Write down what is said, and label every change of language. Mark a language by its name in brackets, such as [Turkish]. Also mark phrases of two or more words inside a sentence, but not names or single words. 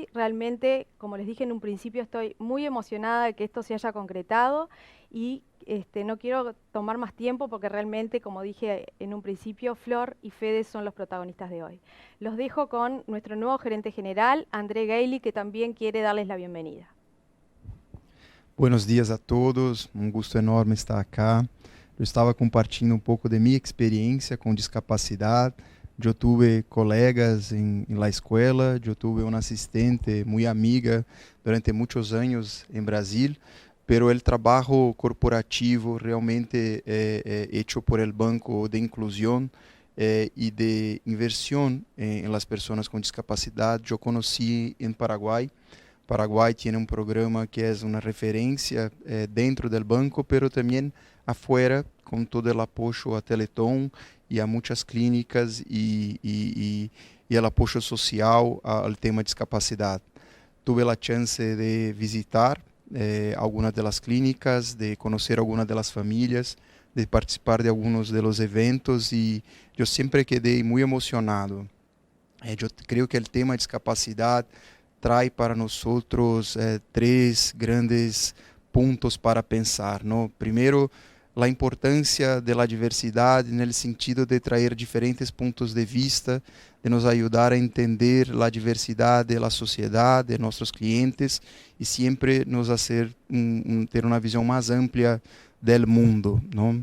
[Spanish] Realmente, como les dije en un principio, estoy muy emocionada de que esto se haya concretado y no quiero tomar más tiempo porque realmente, como dije en un principio, Flor y Fede son los protagonistas de hoy. Los dejo con nuestro nuevo gerente general, André Gailey, que también quiere darles la bienvenida. Buenos dias a todos, gusto enorme estar acá. [Portuguese] Eu estava compartilhando pouco de minha experiência com discapacidade. Eu tive colegas em la escola, eu tive uma assistente muito amiga durante muitos anos em Brasil, [Spanish] pero el trabalho corporativo realmente hecho por el Banco de Inclusión y de Inversión en las personas con discapacidad, yo conocí en Paraguay. [Portuguese] Paraguai tem um programa que é uma referência dentro do banco, pero também afuera, com todo o apoio a Teleton e a muitas clínicas e o apoio social ao tema discapacidade. Tive a chance de visitar algumas das clínicas, de conhecer algumas das famílias, de participar de alguns dos eventos e eu sempre quedei muito emocionado. Eu creio que o tema discapacidade [Spanish] trae para nosotros tres grandes puntos para pensar, ¿no? Primero, la importancia de la diversidad en el sentido de traer diferentes puntos de vista, de nos ayudar a entender la diversidad de la sociedad, de nuestros clientes y siempre nos hacer ter una visión más amplia del mundo, ¿no?